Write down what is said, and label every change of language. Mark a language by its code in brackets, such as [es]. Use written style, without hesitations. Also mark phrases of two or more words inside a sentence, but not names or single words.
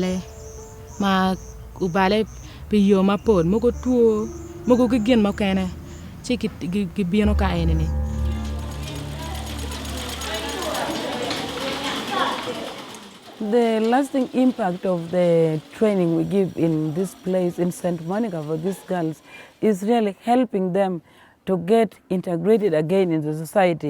[ach] bale pi yo ma pod moko tuo moko ki gin ma kene ci ki bieno ka ene ni. [en] The lasting impact of the training we give in this place in St. Monica for these girls is really helping them to get integrated again in the society.